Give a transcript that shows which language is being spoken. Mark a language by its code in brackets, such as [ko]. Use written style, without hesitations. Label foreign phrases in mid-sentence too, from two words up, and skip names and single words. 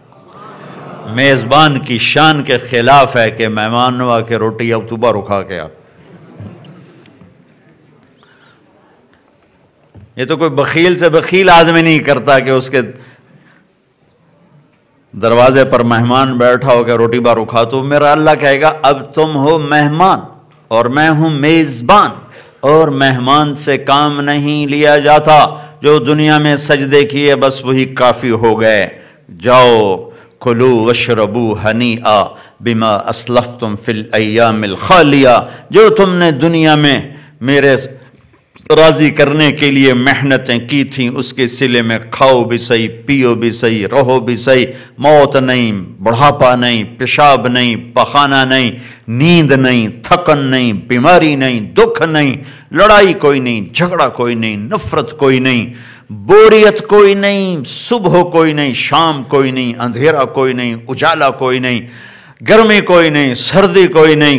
[ur] میزبان کی شان کے خلاف ہے کہ مہمان نو آ کے روٹی اکتوبہ رکھا کے آپ، یہ تو کوئی بخیل سے بخیل آدمی نہیں کرتا کہ اس کے دروازے پر مہمان بیٹھا ہو کے روٹی بار رکھا۔ تو میرا اللہ کہے گا اب تم ہو مہمان اور میں ہوں میزبان، اور مہمان سے کام نہیں لیا جاتا، جو دنیا میں سجدے کیے بس وہی کافی ہو گئے، جاؤ [ar] كلوا واشربوا هنيئا بما أسلفتم في الأيام الخالية, [ur] جو تم نے دنیا میں میرے راضی کرنے کے لیے محنتیں کی تھیں اس کے صلے میں کھاؤ بھی سہی، پیو بھی سہی، رہو بھی سہی. موت نہیں، بڑھاپا نہیں، پیشاب نہیں، پاخانہ نہیں، نیند نہیں، تھکن نہیں، بیماری نہیں، دکھ نہیں، لڑائی کوئی نہیں، جھگڑا کوئی نہیں، نفرت کوئی نہیں، بوریت کوئی نہیں، صبح کوئی نہیں، شام کوئی نہیں، اندھیرا کوئی نہیں، اجالا کوئی نہیں، گرمی کوئی نہیں، سردی کوئی نہیں.